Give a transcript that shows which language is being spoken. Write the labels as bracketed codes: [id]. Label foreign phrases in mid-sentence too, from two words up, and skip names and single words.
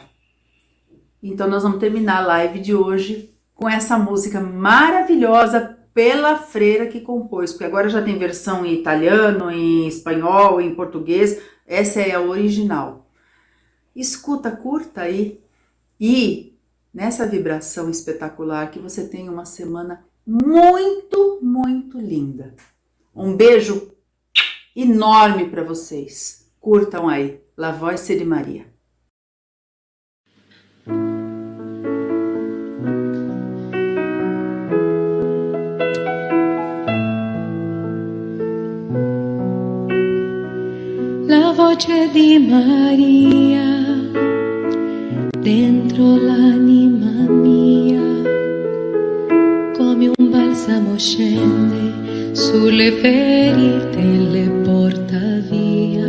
[pt] Então nós vamos terminar a live de hoje com essa música maravilhosa pela freira que compôs, porque agora já tem versão em italiano, em espanhol, em português, essa é a original. Escuta, curta aí e nessa vibração espetacular, que você tenha uma semana muito, muito linda. Um beijo enorme para vocês. Curtam aí, La Voce di Maria. [it] La voce di Maria dentro l'anima mia, come un balsamo scende sulle ferite e le porta via.